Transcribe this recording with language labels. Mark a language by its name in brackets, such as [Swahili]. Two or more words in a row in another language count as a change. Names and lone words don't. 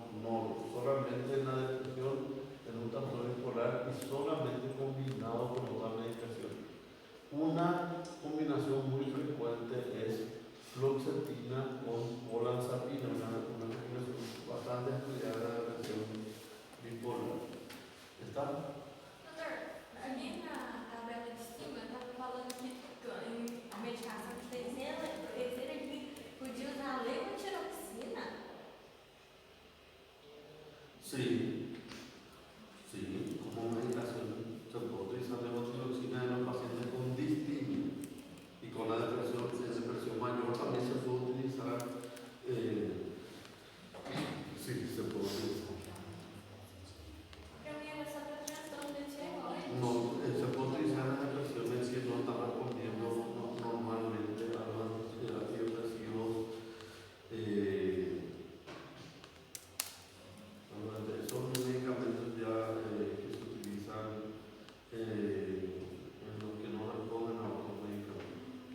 [Spanish] Solamente en la depresión, en un trastorno bipolar y solamente combinado con otra medicación. Una combinación muy frecuente es fluoxetina con olanzapina, una combinación bastante estudiada de la depresión bipolar. ¿Está? [Portuguese] Doutor, ali na tabela de cima estava falando que a medicação de terceira ele podia usar levotiroxina? [Spanish] Sí, como medicación se puede utilizar levotiroxina en los pacientes con distimia y con la depresión mayor también se puede utilizar. Sí, se puede utilizar. [Portuguese] Para mí era só para transtorno de tireoide. [Spanish] No, se puede utilizar en depresiones que no están respondiendo normalmente a los antidepresivos. Son medicamentos ya que se utilizan en los que no responden a otros medicamentos.